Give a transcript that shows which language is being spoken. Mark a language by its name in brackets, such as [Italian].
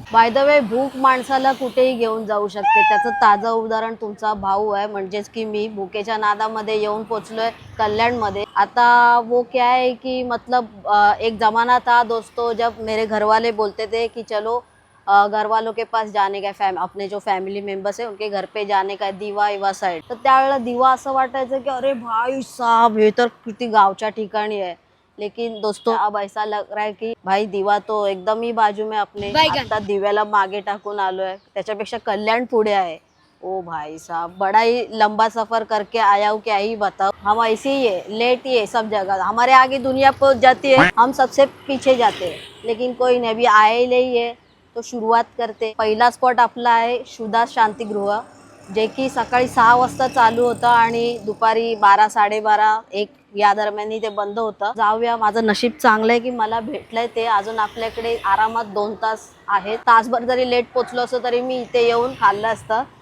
[Marathi] By the way, भूक माणसाला कुठेही घेऊन जाऊ शकते, त्याचं ताजं उदाहरण तुमचा भाऊ आहे, म्हणजेच की मी भुकेच्या नादामध्ये येऊन पोचलोय कल्याणमध्ये। [Hindi] आता वो क्या है कि मतलब एक जमाना था दोस्तों जब मेरे घर वाले बोलते थे कि चलो घर वालों के पास जाने का, अपने जो फैमिली मेंबर्स है उनके घर पे जाने का, दिवा इवा साइड। [Marathi] तर त्यावेळेला दिवा असं वाटायचं की अरे भाई साहब हे तर किती गावच्या ठिकाणी आहे, [Hindi] लेकिन दोस्तों अब ऐसा लग रहा है कि भाई दिवा तो एकदम ही बाजू में अपने, [Marathi] आता दिव्याला मागे टाकून आलोय, त्याच्यापेक्षा कल्याण पुढे आहे। [Hindi] ओ भाई साहब, बड़ा ही लंबा सफर करके आया हूँ, क्या ही बताओ। हम ऐसे ही है, लेट ही है सब जगह, हमारे आगे दुनिया पहुंच जाती है, हम सबसे पीछे जाते हैं, लेकिन कोई नहीं, अभी आए ही नहीं है तो शुरुआत करते। [Marathi] पहिला स्पॉट आपला आहे सुदास शांतिगृह, जे की सकाळी 6 वाजता चालू होतं आणि दुपारी 12, 12:30, 1 या दरम्यान ते बंद होतं। जाऊया, माझं नशीब चांगलं आहे की मला भेटलंय ते। अजून आपल्याकडे आरामात 2 तास आहेत, तासभर जरी लेट पोचलो असतो तरी मी इथे येऊन खाल्लं असतं।